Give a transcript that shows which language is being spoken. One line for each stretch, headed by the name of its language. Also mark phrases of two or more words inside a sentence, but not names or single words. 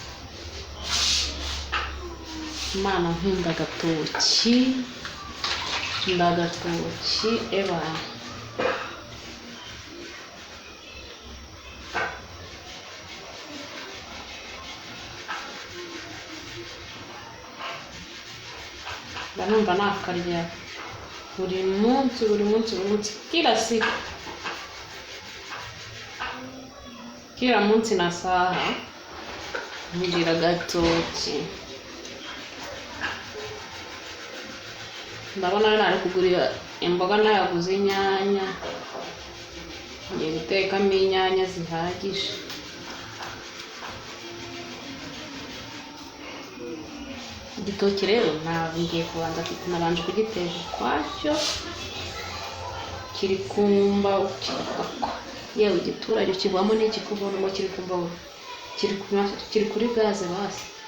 Kinyarwanda: Imana nkunda agatoki, ndagatoki eba ndanumva nakarya buri munsi
Swahili: kila siku,
Kinyarwanda: kila munsi na saha ngira agatoki. Ndabona nari kugurira imboga nayaguze inyanya, ngiye gutekamo inyanya zihagije. Igitoki rero ngiye kubanza nabanje kugiteka ukwacyo, kiri kumba yewe igiturage kivamo n'iki kubona ngo kiri kumbaho, kiri kuri gaze basi.